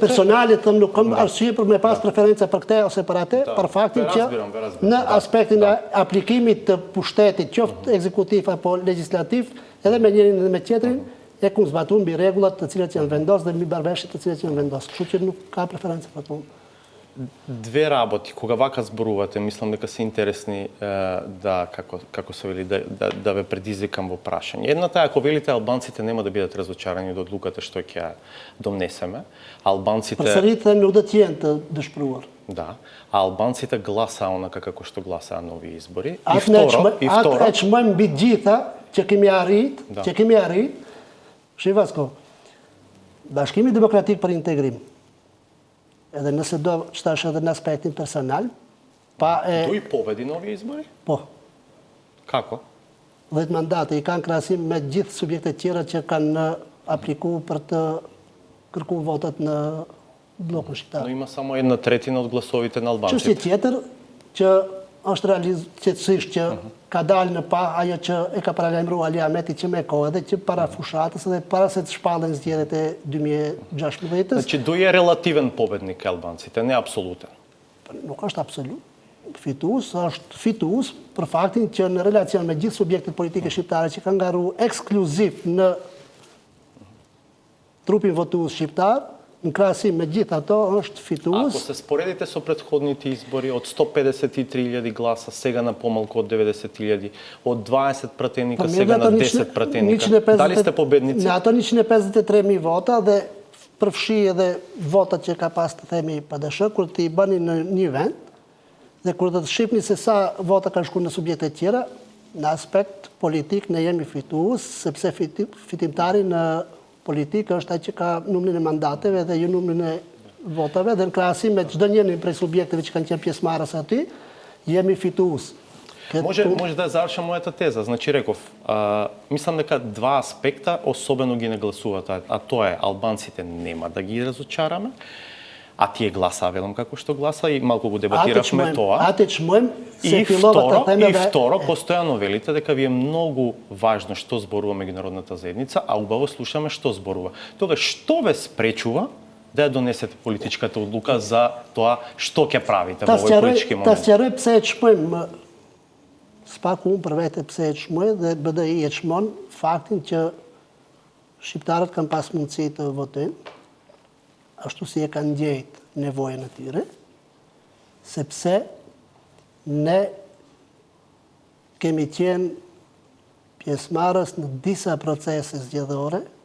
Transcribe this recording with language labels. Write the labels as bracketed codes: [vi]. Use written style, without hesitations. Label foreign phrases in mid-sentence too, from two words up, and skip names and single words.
[sq] Personalisht them nuk kam arsye për me pas preferenca për këtë ose për atë, për faktin që në aspektin e aplikimit të pushtetit, qoftë ekzekutiv apo legjislativ, edhe me njërin dhe me tjetrin, e ku zbatun mbi rregullat të cilat janë vendosur dhe mbi marrëveshjet të cilat janë vendosur. Kështu që nuk ka preferencë për punë. [mk] Две работи, кога вака зборувате, мислам дека се интересни да, како се вели, да ве предизвикам во прашање. Едната е, ако велите албанците нема да бидат разочарани од одлуката што ќе ја донесеме, албанците... [sq] Përsëritë nuk do të jenë të dëshpëruar. [mk] Да, а албанците гласаа онака како што гласаа нови избори. [sq] Atë e çmojmë mbi të gjitha që kemi arrit, Shivasko, Bashkimi Demokratik për Integrim, edhe nëse do qëtash edhe në aspektin personal, [mk] До и победи нови избори? [sq] Po. [mk] Kako? [sq] 10 mandate i kanë krahasim me gjithë subjektet tjera që kanë aplikuar për të kërkuar votat në blokun shqiptar. [mk] Но има само 1/3 од гласовите на албанците. [sq] Çështje tjetër që është realistisht që ka dalë në pa ajo që e ka paralajmëruar Ali Ahmeti që me kohë edhe që para fushatës edhe para se të shpallen zgjedhjet e 2016-s. [mk] Значи до е релативен победник албанците, не апсолутен. [sq] Nuk është absolut. Fitues është fitues për faktin që në relacion me gjithë subjektet politike shqiptare që kanë ngarruar ekskluziv në trupin votues shqiptar, në krahasim me gjithë ato është fitues. [mk] Ако се споредите со претходните избори, од 153.000 гласа, сега на помалку од 90.000, од 20 пратеника, сега на 10 пратеника, дали сте победници? [sq] Në ato 153.000 vota dhe përfshi edhe votat që ka pas të themi PDSH, kur t'i bëni në një vend, dhe kur të shqipni se sa vota kanë shku në subjekte tjera, në aspekt politik ne jemi fitues, sepse fitimtari në politikë është ai që ka numrin e mandateve dhe jo numrin e votave, dhe në krahasim me çdo njërin prej subjekteve që kanë qenë pjesëmarrës aty, jemi fitues. [mk] Може да завршам мојата теза. Значи реков, мислам дека два аспекта особено ги нагласуваат, а тоа е албанците нема да ги разочараме, а тие гласаа, велам како што гласа и малку го дебатиравме тоа. [sq] Atë e çmojmë se [mk] И пиловата тема. И второ, постојано велите дека ви е многу важно што зборува меѓународната заедница, а убаво слушаме што зборува. Тогаш што ве спречува да ја донесете политичката одлука за тоа што ќе правите во овој политички момент? [sq] Та сqaroj pse e çmojmë spaku unë për vete pse e çmoj dhe BDI e çmon faktin që shqiptarët kanë pas mundësi të votojnë, ashtu si e kanë ndjejt nevojën e tyre, sepse ne kemi qenë pjesëmarrës në disa procese zgjedhore,